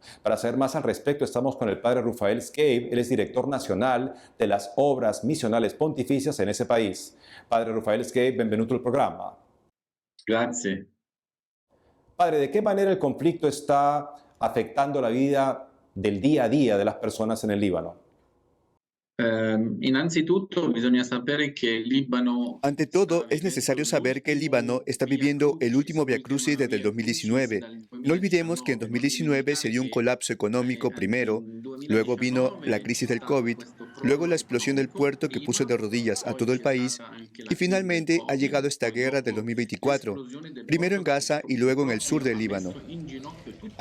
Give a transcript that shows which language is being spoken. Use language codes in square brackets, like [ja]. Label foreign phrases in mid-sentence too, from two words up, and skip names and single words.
[es] Para saber más al respecto, estamos con el padre Rufael Scaib. Él es director nacional de las Obras Misionales Pontificias en ese país. Padre Rufael Scaib, bienvenido al programa. Gracias. Padre, ¿de qué manera el conflicto está afectando la vida del día a día de las personas en el Líbano? [it] Innanzitutto bisogna sapere che il Libano... [es] Ante todo, es necesario saber que el Líbano está viviendo el último viacrucis desde el 2019. No olvidemos que en 2019 se dio un colapso económico primero, luego vino la crisis del COVID, luego la explosión del puerto que puso de rodillas a todo el país y finalmente ha llegado esta guerra del 2024, primero en Gaza y luego en el sur del Líbano.